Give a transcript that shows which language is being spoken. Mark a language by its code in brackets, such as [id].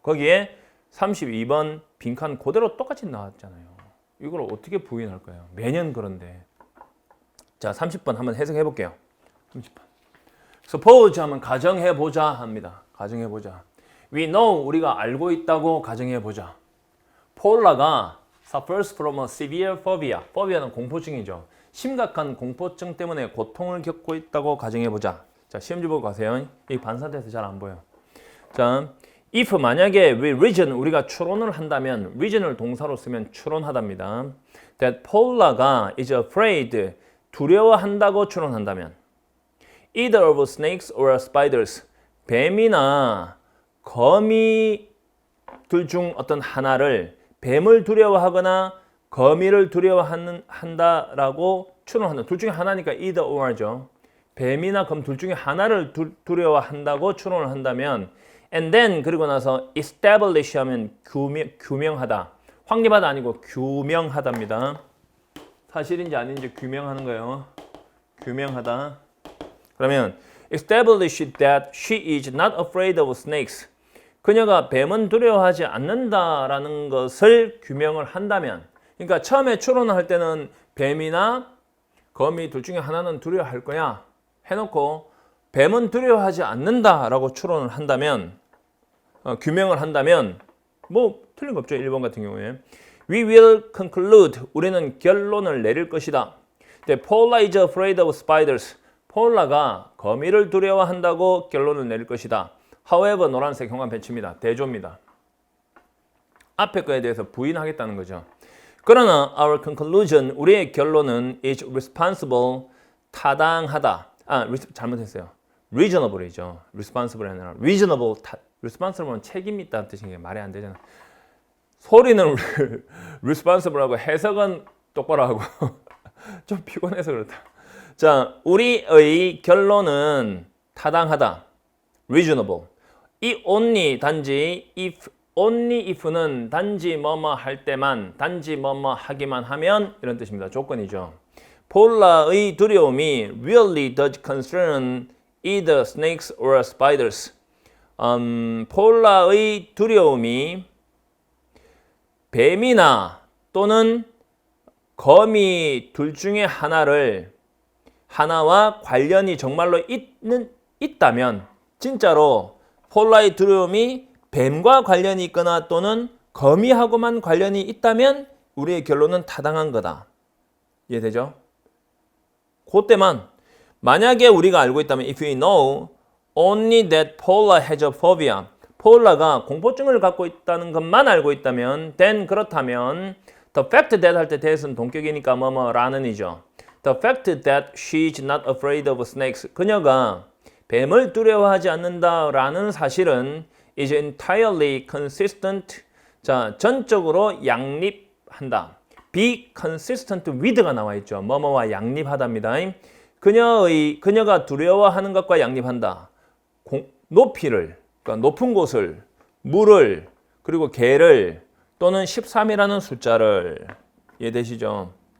[ko] 거기에 32번 빈칸 그대로 똑같이 나왔잖아요. 이걸 어떻게 부인할 거예요? 매년 그런데. 자, 30번 한번 해석해 볼게요. 30번. Suppose 하면 가정해 보자 합니다. 가정해 보자. [en] We know [ko] 우리가 알고 있다고 가정해 보자. [en] 폴라가 suffers from a severe phobia. [ko] phobia는 공포증이죠. 심각한 공포증 때문에 고통을 겪고 있다고 가정해 보자. 자, 시험지 보고 가세요. 이 반사돼서 잘 안 보여. 자, if 만약에 [en] we reason [ko] 우리가 추론을 한다면 reason을 동사로 쓰면 추론하답니다. That 폴라가 is afraid 두려워한다고 추론한다면 [en] either of snakes or spiders [ko] 뱀이나 거미들 중 어떤 하나를 뱀을 두려워하거나 거미를 두려워한다라고 추론한다. 둘 중에 하나니까 either or죠. 뱀이나 검 둘 중에 하나를 두려워한다고 추론을 한다면 [en] and then [ko] 그리고 나서 establish 하면 규명하다. 확립하다 아니고 규명하답니다. 사실인지 아닌지 규명하는 거예요. 규명하다. 그러면 [en] establish that she is not afraid of snakes. [ko] 그녀가 뱀은 두려워하지 않는다라는 것을 규명을 한다면 그러니까 처음에 추론을 할 때는 뱀이나 거미 둘 중에 하나는 두려워할 거야 해놓고 뱀은 두려워하지 않는다라고 추론을 한다면 규명을 한다면 뭐 틀린 거 없죠. 1번 같은 경우에 [en] We will conclude [ko] 우리는 결론을 내릴 것이다. [en] Paula is afraid of spiders. [ko] 폴라가 거미를 두려워한다고 결론을 내릴 것이다. [en] However [ko] 노란색 형광 펜치입니다. 대조입니다. 앞에 거에 대해서 부인하겠다는 거죠. 그러나 [en] our conclusion [ko] 우리의 결론은 is responsible 타당하다. 잘못했어요. reasonable이죠. responsible 아니라 reasonable. responsible은 책임 있다는 뜻인 게 말이 안 되잖아. 소리는 responsible하고 해석은 똑바로 하고 좀 피곤해서 그렇다. 자, 우리의 결론은 타당하다. [en] reasonable. [ko] 이 only 단지 if only if는 단지 뭐뭐 할 때만 단지 뭐뭐 하기만 하면 이런 뜻입니다. 조건이죠. 폴라의 두려움이 [en] really does concern either snakes or spiders. [ko] 폴라의 두려움이 뱀이나 또는 거미 둘 중에 하나와 관련이 정말로 있다면 진짜로 폴라의 두려움이 뱀과 관련이 있거나 또는 거미하고만 관련이 있다면 우리의 결론은 타당한 거다. 이해되죠? 그때만 만약에 우리가 알고 있다면 [en] if we know only that Paula has a phobia [ko] 폴라가 공포증을 갖고 있다는 것만 알고 있다면 then 그렇다면 the fact that 할 때 that은 동격이니까 뭐뭐라는 이죠. [en] The fact that she is not afraid of snakes [ko] 그녀가 뱀을 두려워하지 않는다라는 사실은 [en] is entirely consistent. [ko] 자, 전적으로 양립한다. be consistent with가 나와 있죠. 뭐뭐와 양립하답니다. 그녀가 두려워하는 것과 양립한다. 높이를, 그러니까 높은 곳을, 물을, 그리고 개를 또는 13이라는 숫자를 이해되시죠?